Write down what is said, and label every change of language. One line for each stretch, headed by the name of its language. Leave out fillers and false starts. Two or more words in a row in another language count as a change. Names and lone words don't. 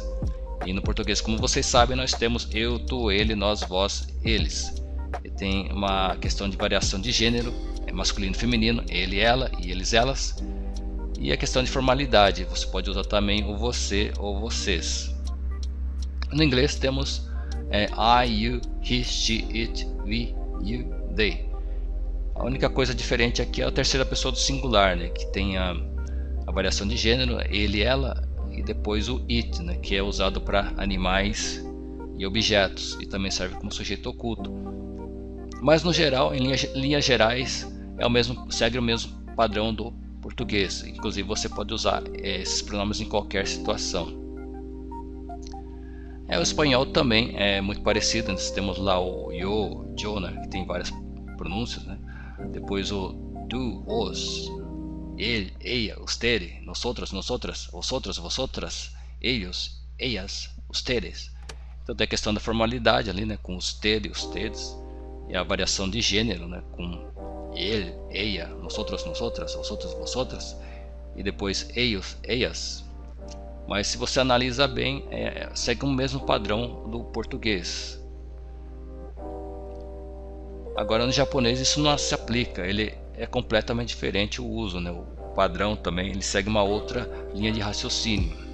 Portuguese: E no português, como vocês sabem, nós temos eu, tu, ele, nós, vós, eles. E tem uma questão de variação de gênero, masculino e feminino, ele, ela e eles, elas. E a questão de formalidade, você pode usar também o você ou vocês. No inglês temos
English: I, you, he, she, it, we, you, they.
Portuguese: A única coisa diferente aqui é a terceira pessoa do singular, né, que tem a variação de gênero, ele, ela, e depois o it, né, que é usado para animais e objetos, e também serve como sujeito oculto. Mas no geral, em linhas gerais, segue o mesmo padrão do português. Inclusive você pode usar esses pronomes em qualquer situação. O espanhol também é muito parecido. Nós temos lá o
Spanish: yo, yo,
Portuguese: né, que tem várias pronúncias, né? Depois o tu, os, ele,
Spanish: ella, usted, nosotros, nosotras, vosotros, vosotras, ellos, ellas, ustedes.
Portuguese: Então tem a questão da formalidade ali, né, com usted e ustedes, e a variação de gênero, né, com ele,
Spanish: ella, nosotros, nosotras, vosotros, vosotras,
Portuguese: e depois
Spanish: ellos, ellas.
Portuguese: Mas se você analisa bem, segue o mesmo padrão do português. Agora no japonês isso não se aplica, ele é completamente diferente o uso, né? O padrão também, ele segue uma outra linha de raciocínio.